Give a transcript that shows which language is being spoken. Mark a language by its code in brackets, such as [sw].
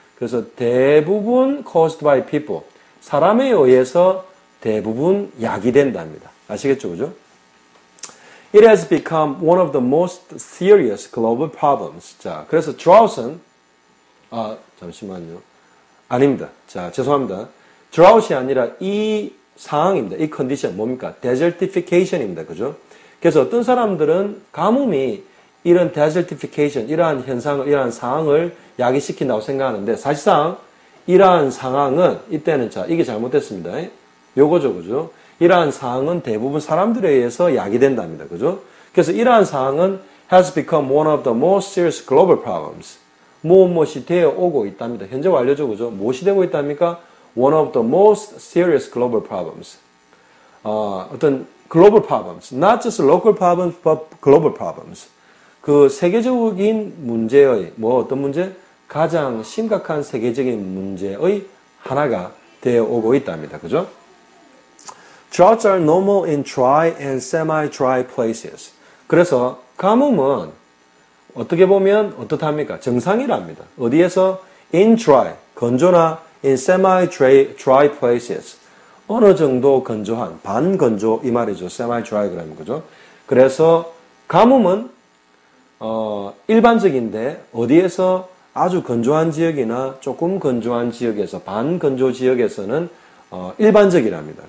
[ko] 그래서 대부분 [en] caused by people. [ko] 사람에 의해서 대부분 야기된답니다. 아시겠죠, 그죠? [en] It has become one of the most serious global problems. [ko] 자, 그래서 drought은, 잠시만요. 아닙니다. 자, 죄송합니다. drought이 아니라 이 상황입니다. 이 컨디션 뭡니까? desertification입니다. 그죠? 그래서 어떤 사람들은 가뭄이 이런 desertification, 이러한 현상을, 이러한 상황을 야기시킨다고 생각하는데 사실상 이러한 상황은 이때는 자, 이게 잘못됐습니다. 요거죠, 그죠? 이러한 상황은 대부분 사람들에 의해서 야기된답니다. 그죠? 그래서 이러한 상황은 [en] has become one of the most serious global problems. [ko] 무엇이 되어 오고 있답니다. 현재 완료죠, 그죠? 무엇이 되고 있답니까? [en] One of the most serious global problems. 어떤 global problems, not just local problems, but global problems. [ko] 그 세계적인 문제의 어떤 문제? 가장 심각한 세계적인 문제의 하나가 되어 오고 있답니다. 그죠? [en] Droughts are normal in dry and semi-dry places. [ko] 그래서 가뭄은 어떻게 보면 어떻답니까? 정상이랍니다. 어디에서? [en] In dry, 건조나 in semi-dry places. [ko] 어느 정도 건조한, 반건조 이 말이죠. semi-dry 그러면 그죠? 그래서 가뭄은 일반적인데 어디에서 아주 건조한 지역이나 조금 건조한 지역에서 반건조 지역에서는 일반적이랍니다.